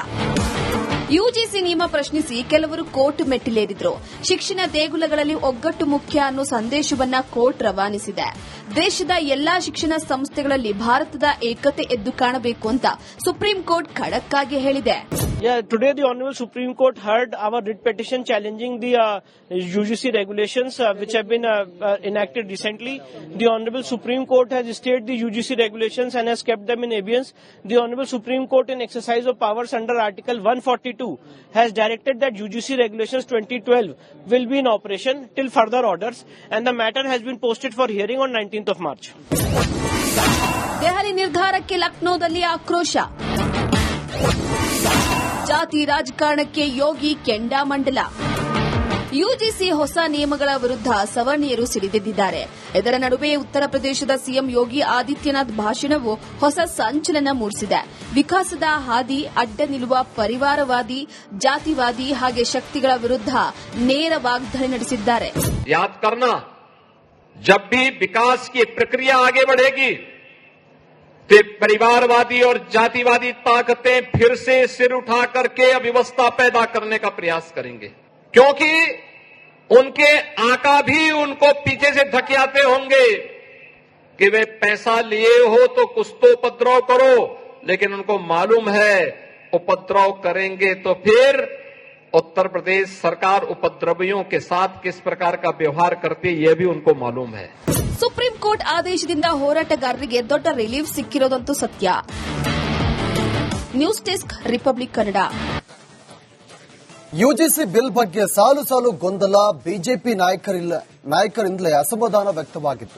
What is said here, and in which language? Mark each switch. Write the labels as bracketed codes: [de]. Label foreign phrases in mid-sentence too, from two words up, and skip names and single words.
[kn] ಯುಜಿಸಿ ನಿಯಮ ಪ್ರಶ್ನಿಸಿ ಕೆಲವರು ಕೋರ್ಟ್ ಮೆಟ್ಟಿಲೇರಿದ್ರು. ಶಿಕ್ಷಣ ದೇಗುಲಗಳಲ್ಲಿ ಒಗ್ಗಟ್ಟು ಮುಖ್ಯ ಅನ್ನೋ ಸಂದೇಶವನ್ನ ಕೋರ್ಟ್ ರವಾನಿಸಿದೆ. ದೇಶದ ಎಲ್ಲಾ ಶಿಕ್ಷಣ ಸಂಸ್ಥೆಗಳಲ್ಲಿ ಭಾರತದ ಏಕತೆ ಎದ್ದು ಕಾಣಬೇಕು ಅಂತ ಸುಪ್ರೀಂ ಕೋರ್ಟ್ ಖಡಕ್ ಆಗಿ ಹೇಳಿದೆ. [en] Today the Honorable Supreme Court heard our writ petition challenging the UGC regulations which have been enacted recently. The Honorable Supreme Court has stayed the UGC regulations and has kept them in abeyance. The Honorable Supreme Court, in exercise of powers under Article 142, has directed that UGC regulations 2012 will be in operation till further orders, and the matter has been posted for hearing on 19th of March. [kn] ದೆಹಲಿ ನಿರ್ಧಾರಕ್ಕೆ ಲಕ್ನೋದಲ್ಲಿ ಆಕ್ರೋಶ. ಜಾತಿ ರಾಜಕಾರಣಕ್ಕೆ ಯೋಗಿ ಕೆಂಡಾಮಂಡಲ. ಯುಜಿಸಿ ಹೊಸ ನಿಯಮಗಳ ವಿರುದ್ಧ ಸವರ್ಣೀಯರು ಸಿಡಿದೆದ್ದಿದ್ದಾರೆ. ಇದರ ನಡುವೆ ಉತ್ತರ ಪ್ರದೇಶದ ಸಿಎಂ ಯೋಗಿ ಆದಿತ್ಯನಾಥ್ ಭಾಷಣವು ಹೊಸ ಸಂಚಲನ ಮೂಡಿಸಿದೆ. ವಿಕಾಸದ ಹಾದಿ ಅಡ್ಡ ನಿಲ್ಲುವ ಪರಿವಾರವಾದಿ, ಜಾತಿವಾದಿ ಹಾಗೆ ಶಕ್ತಿಗಳ ವಿರುದ್ಧ ನೇರ ವಾಗ್ದಾಳಿ ನಡೆಸಿದ್ದಾರೆ. [hi] याद करना, जब भी विकास की प्रक्रिया आगे बढ़ेगी तो परिवारवादी और जातिवादी ताकतें फिर से सिर उठा करके अव्यवस्था पैदा करने का प्रयास करेंगे, क्योंकि उनके आका भी उनको पीछे से धकियाते होंगे कि वे पैसा लिए हो तो कुछ तो उपद्रव करो, लेकिन उनको मालूम है उपद्रव करेंगे तो फिर उत्तर प्रदेश सरकार उपद्रवियों के साथ किस प्रकार का व्यवहार करती है, यह भी उनको मालूम है। [kn] ಸುಪ್ರೀಂ ಕೋರ್ಟ್ ಆದೇಶದಿಂದ ಹೋರಾಟಗಾರರಿಗೆ ದೊಡ್ಡ ರಿಲೀಫ್ ಸಿಕ್ಕಿರೋದಂತೂ ಸತ್ಯ. [en] news desk [kn] ರಿಪಬ್ಲಿಕ್ ಕನ್ನಡ. ಯುಜಿಸಿ ಬಿಲ್ ಬಗ್ಗೆ ಸಾಲು ಸಾಲು ಗೊಂದಲ, ಬಿಜೆಪಿ ನಾಯಕರಿಂದಲೇ ಅಸಮಾಧಾನ ವ್ಯಕ್ತವಾಗಿತ್ತು.